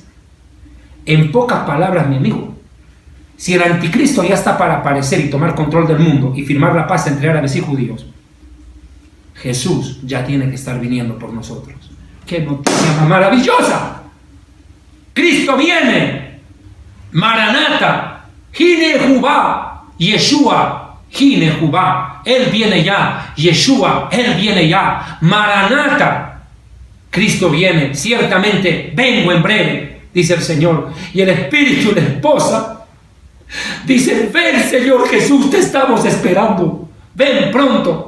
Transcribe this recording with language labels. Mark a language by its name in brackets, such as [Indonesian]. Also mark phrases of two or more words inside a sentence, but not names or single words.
[Spanish] En pocas palabras, mi amigo, si el anticristo ya está para aparecer y tomar control del mundo y firmar la paz entre árabes y judíos, Jesús ya tiene que estar viniendo por nosotros. ¡Qué noticia más maravillosa! ¡Cristo viene! ¡Maranata! [Hebrew] הנה הוא בא ישוע הנה הוא בא! [Spanish] Él viene ya. ¡Yeshua! Él viene ya. ¡Maranata! Cristo viene. Ciertamente vengo en breve, dice el Señor. Y el Espíritu y la esposa dicen: ven, Señor Jesús, te estamos esperando. Ven pronto.